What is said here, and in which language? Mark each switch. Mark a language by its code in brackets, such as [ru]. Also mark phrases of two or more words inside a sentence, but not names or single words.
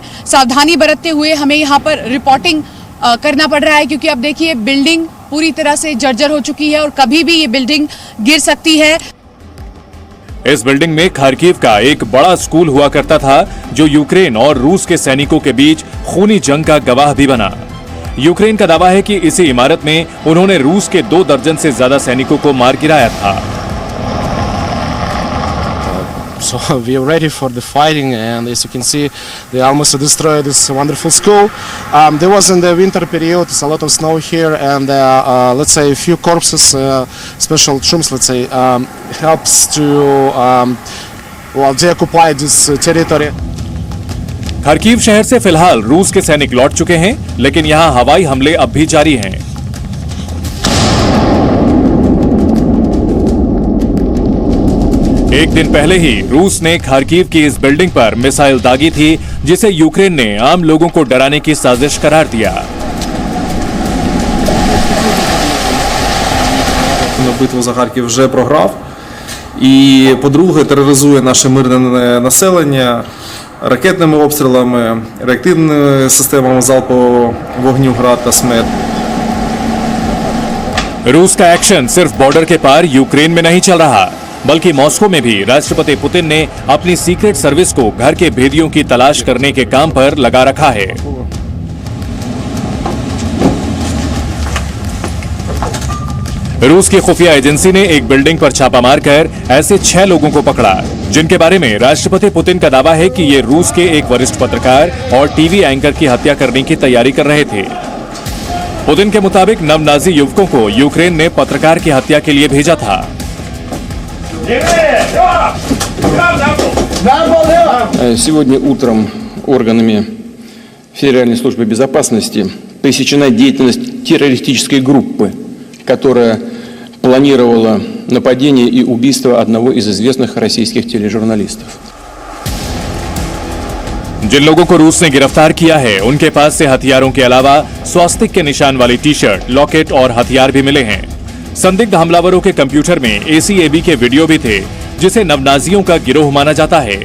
[hi] सावधानी बरतते हुए हमें यहाँ पर रिपोर्टिंग करना पड़ रहा है, क्योंकि अब देखिए बिल्डिंग पूरी तरह से जर्जर हो चुकी है और कभी भी ये बिल्डिंग गिर सकती है। इस बिल्डिंग में खार्किव का एक बड़ा स्कूल हुआ करता था, जो यूक्रेन और रूस के सैनिकों के बीच खूनी जंग का गवाह भी बना। यूक्रेन का दावा है कि इसी इमारत में उन्होंने रूस के 2 दर्जन से ज्यादा सैनिकों को मार गिराया था। [en] So we are ready for the fighting, and as you can see, they almost destroyed this wonderful school. There was in the winter period, it's a lot of snow here, and let's say a few corpses, special troops, let's say, helps to deoccupy this territory. [hi] खार्किव शहर से फिलहाल रूस के सैनिक लौट चुके हैं, लेकिन यहाँ हवाई हमले अब भी जारी हैं। एक दिन पहले ही रूस ने खार्किव की इस बिल्डिंग पर मिसाइल दागी थी, जिसे यूक्रेन ने आम लोगों को डराने की साजिश करार दिया। [uk] Битву за Харків вже програв, І, по-друге, тероризує наше мирне населення ракетними обстрілами, реактивними системами залпового вогню «Град» та «Смет». [hi] रूस का एक्शन सिर्फ बॉर्डर के पार यूक्रेन में नहीं चल रहा, बल्कि मॉस्को में भी राष्ट्रपति पुतिन ने अपनी [en] secret service [hi] को घर के भेदियों की तलाश करने के काम पर लगा रखा है। रूस की खुफिया एजेंसी ने एक बिल्डिंग पर छापा मारकर ऐसे 6 लोगों को पकड़ा, जिनके बारे में राष्ट्रपति पुतिन का दावा है कि ये रूस के एक वरिष्ठ पत्रकार और टीवी एंकर की हत्या करने की तैयारी कर रहे थे। पुतिन के मुताबिक नव-नाजी युवकों को यूक्रेन ने पत्रकार की हत्या के लिए भेजा था। [ru] Сегодня утром органами Федеральной службы безопасности пресечена деятельность террористической группы, которая планировала нападение и убийство одного из известных российских тележурналистов. [hi] जिन लोगों को रूस ने गिरफ्तार किया है, उनके पास से हथियारों के अलावा स्वास्तिक के निशान वाली टी-शर्ट, लॉकेट और हथियार भी मिले हैं। संदिग्ध हमलावरों के कंप्यूटर में ACAB के वीडियो भी थे, जिसे नवनाजियों का गिरोह माना जाता है।